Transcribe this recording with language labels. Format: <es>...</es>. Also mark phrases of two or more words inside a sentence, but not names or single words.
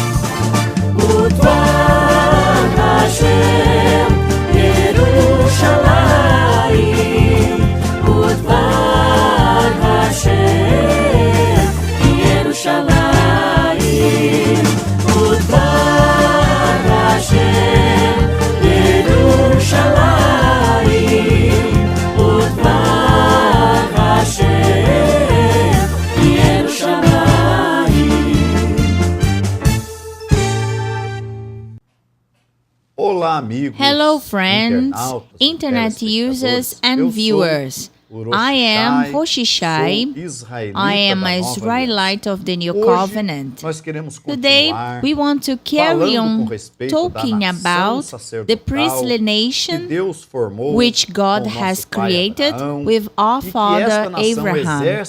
<he>ודבר השם ירושלים, ודבר השם ירושלים, ודבר השם ירושלים, ודבר השם ירושלים.</he> <pt>Olá, amigos.</pt> <en>Hello, friends, internet users and viewers. I am Hoshishai. I am an Israelite of the New Covenant. Today, we want to carry on talking about the priestly nation which God has created with our father Abraham.</en>